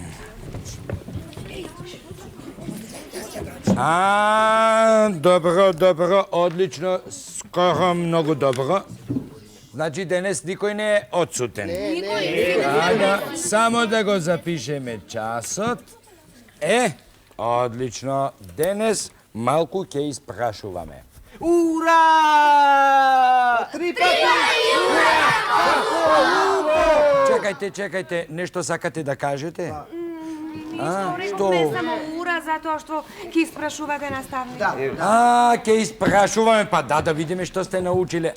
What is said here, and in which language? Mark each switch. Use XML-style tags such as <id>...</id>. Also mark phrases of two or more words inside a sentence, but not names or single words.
<mk>Добро, одлично, скоро многу добро. Значи, денес никој не е отсутен. Само да го запишеме часот. Одлично, денес малку ќе испрашуваме. Ура! Три пати! Чекайте, нешто сакате да кажете? Што? Не само ура, затоа што ќе испрашувате наставник. Ке испрашуваме, па да видиме што сте научиле.</mk>